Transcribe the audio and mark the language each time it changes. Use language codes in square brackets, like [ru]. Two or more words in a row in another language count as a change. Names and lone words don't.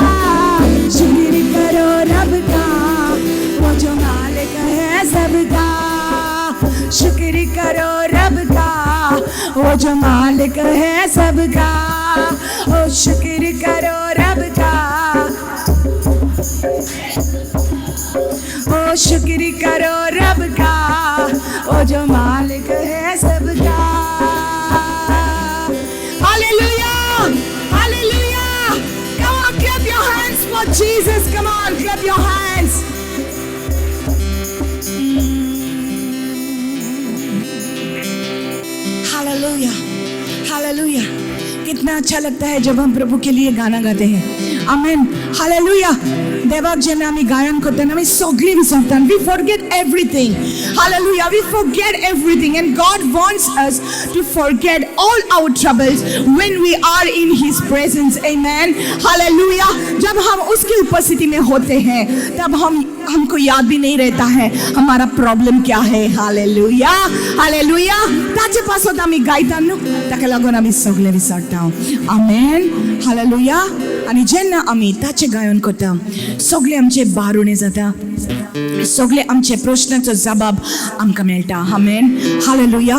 [hi] शुक्र करो रब का, वो जो मालिक है सबका, शुक्र करो रब का, वो जो मालिक है सबका, ओ शुक्र करो रब का, ओ शुक्र करो रब का, ओ जो मालिक है सबका। [en] Hallelujah! Hallelujah! Come on, clap your hands for Jesus. Come on, clap your hands. Hallelujah! Hallelujah! [hi] कितना अच्छा लगता है जब हम प्रभु के लिए गाना गाते हैं। [kok] आमेन, हालेलुया। देवाक जेन्ना आमी गायन करताना आमी सगळी विसरतात, [en] we forget everything. Hallelujah, we forget everything and God wants us to forget all our troubles when we are in his presence. [kok] आमेन, हालेलुया। [hi] जब हम उसकी उपस्थिति में होते हैं तब हमको याद भी नहीं रहता है हमारा प्रॉब्लम क्या है। हालेलुया, हालेलुया। [kok] ताचे पासोत आमी गायता न्हू, ताका लागून आमी सगळे विसरता। आमेन, हालेलुया। आणि जेन्ना आमी ताचे गायन करता सगळे आमचे बारुणे जाता, सगळे आमचे प्रश्नाचो जबाब आमकां मेळटा। आमेन, हालेलुया।